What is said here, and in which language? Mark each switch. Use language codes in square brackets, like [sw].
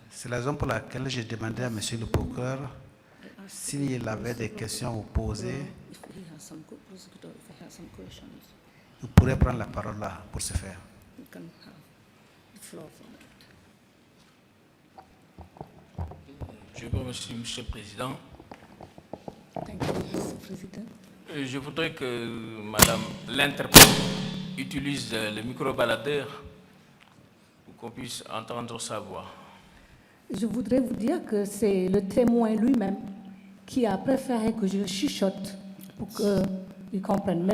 [fr] C'est la raison pour laquelle j'ai demandé à M. le procureur [en] I [fr] S'il avait des questions à vous poser, [en] If he has some prosecutor, if he has some questions, [fr] vous pourrez prendre la parole là pour ce faire. [en] you can have the floor for that. [fr] Je vous remercie, Monsieur le Président. [en] Thank you, Mr. President. [fr] Je voudrais que Madame l'interprète utilise le micro-baladeur pour qu'on puisse entendre sa voix. Je voudrais vous dire que c'est le témoin lui-même qui a préféré que je chuchote pour qu'il comprenne.